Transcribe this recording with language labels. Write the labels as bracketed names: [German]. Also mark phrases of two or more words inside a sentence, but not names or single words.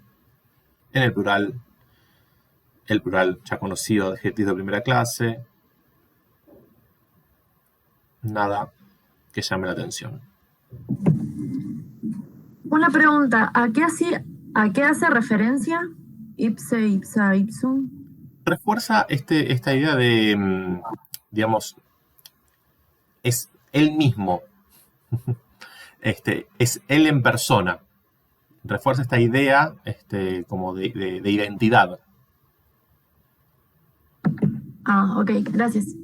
[Spanish] En el plural ya conocido de adjetivos de primera clase. Nada que llame la atención. Una pregunta, ¿a qué hace referencia [Latin] ipse, ipsa, ipsum? [Spanish] Refuerza esta idea de, digamos, es él mismo, es él en persona. Refuerza esta idea como de identidad. Ok, gracias.